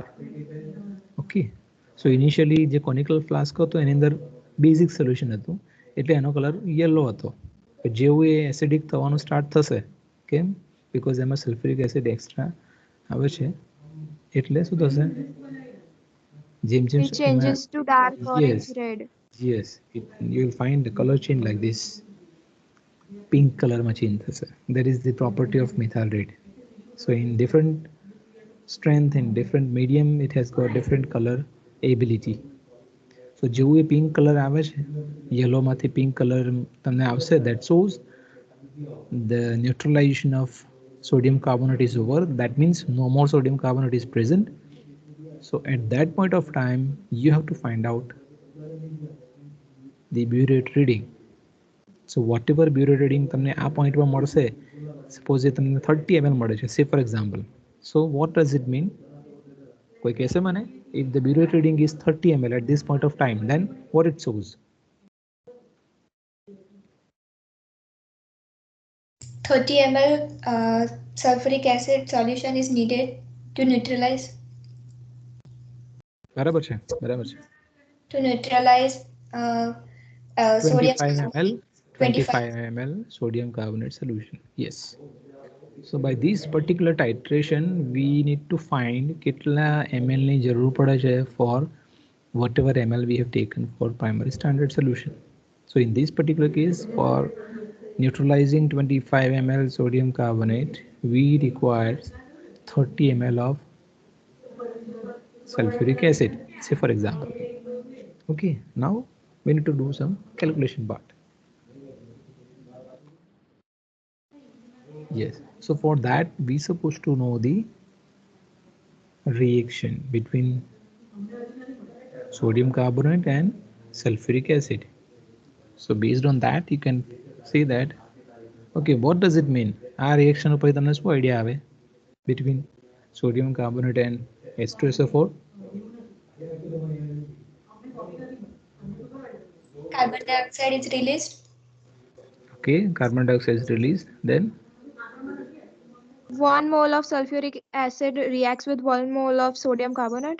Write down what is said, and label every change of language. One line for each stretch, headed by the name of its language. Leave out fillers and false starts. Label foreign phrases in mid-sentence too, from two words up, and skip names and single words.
English: okay, so initially
Gujarati: જે
English: conical flask
Gujarati: હતો એની અંદર
English: basic solution
Gujarati: હતું એટલે એનો
English: color yellow
Gujarati: હતો. જેવું એ એસિડિક થવાનું સ્ટાર્ટ થશે, કેમ? બિકોઝ એમાં
English: sulfuric acid extra
Gujarati: આવે છે એટલે શું થશે, જેમ જેમ
English: It changes to dark orange red. yes, you will find the color change like this. Pink color માં change થશે. That is the property of methyl red. So in different strength, in different medium, it has got different color ability.
Gujarati: So જેવું એ
English: pink color
Gujarati: આવે છે, યલોમાંથી
English: pink color
Gujarati: તમને આવશે,
English: that shows the neutralization of sodium carbonate is over. That means no more sodium carbonate is present. So at that point of time, you have to find out the burette reading. So whatever burette reading
Gujarati: તમને આ પોઈન્ટમાં મળશે, સપોઝ એ તમને 30 ml મળે છે,
English: say for example. So what does it mean?
Gujarati: કોઈ કહેશે મને?
English: If the burette reading is 30 ml at this point of time, then what it shows? 30 ml sulfuric acid solution is needed to neutralize.
Gujarati: બરાબર છે, બરાબર છે.
English: To neutralize sodium 25 ml sodium carbonate solution. Yes. So by this particular titration, we need to find
Gujarati: કેટલા ml ની જરૂર પડે છે
English: for whatever ml we have taken for primary standard solution. So in this particular case, for neutralizing 25 ml sodium carbonate, we require 30 ml of sulfuric acid, say for example. Okay, now we need to do some calculation part. Yes, so for that we supposed to know the reaction between sodium carbonate and sulfuric acid. So based on that, you can say that, okay, what does it mean?
Gujarati: આ reaction ઉપર તમને શું idea આવે
English: between sodium carbonate and H2SO4? Carbon dioxide is released. Okay, carbon dioxide is released. Then 1 mole of sulfuric acid reacts with 1 mole of sodium carbonate.